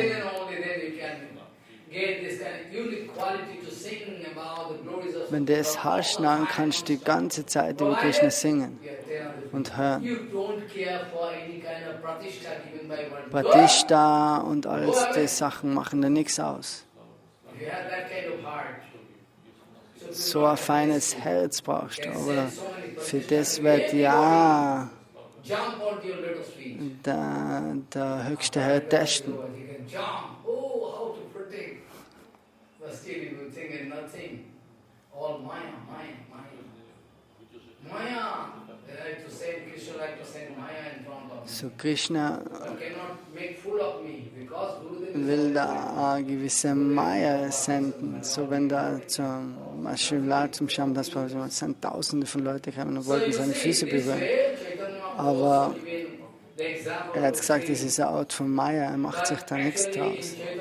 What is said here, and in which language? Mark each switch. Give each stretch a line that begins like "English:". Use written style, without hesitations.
English: Then and only then you can get this kind of unique quality to sing about the glories of
German: Wenn du es hast, dann kannst du die ganze Zeit über Krishna singen und hören.
English: You don't care for any kind of pratishtha given by one.
German: Pratishta und alles die Sachen machen da nichts aus.
English: If you have that kind of heart,
German: So ein feines Herz brauchst du, aber für das wird ja
English: jump onto your lotus feet.
German: der höchste Herr testen.
English: You can jump. Oh, how to protect. But still you will think it's nothing. All Maya, Maya, Maya. Maya. They like to send, Krishna like to send Maya in front of me.
German: So Krishna
English: But cannot make fool of me because Gurudev is
German: will da eine gewisse Maya senden. So wenn da zum Schüler, zum Shamdas, sind Tausende von Leuten gekommen und wollten seine Füße berühren. Aber er hat gesagt, das ist eine Art von Maya, er macht sich da nichts draus.